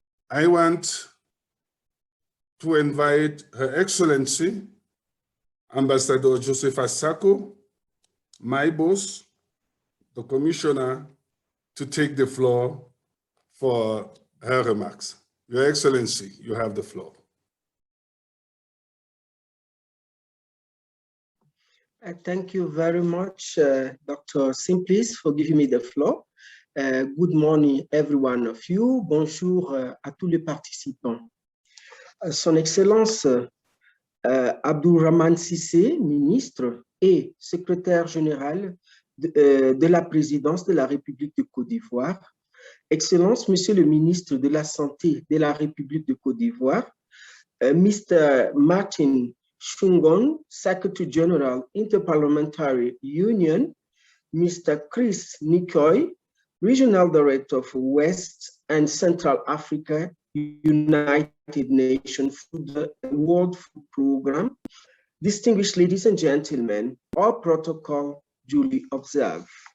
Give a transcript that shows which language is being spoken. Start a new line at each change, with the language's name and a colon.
English: I want to invite Her Excellency, Ambassador Joseph Asako, my boss, the Commissioner, to take the floor for her remarks. Your Excellency, you have the floor. Thank you very much, Dr. Simplice, for giving me the floor. Good morning, every one of you.
French: Bonjour à tous les participants. Son Excellence Abdourahmane Cissé, ministre et secrétaire général de la présidence de la République de Côte d'Ivoire. Excellence, Monsieur le ministre de la Santé de la République de Côte d'Ivoire, Mr.
English: Martin Chungoum, Secretary General, Interparliamentary Union, Mr. Chris Nikoy, Regional Director for West and Central Africa, United Nations Food and World Food Programme, distinguished ladies and gentlemen, all protocol duly observed.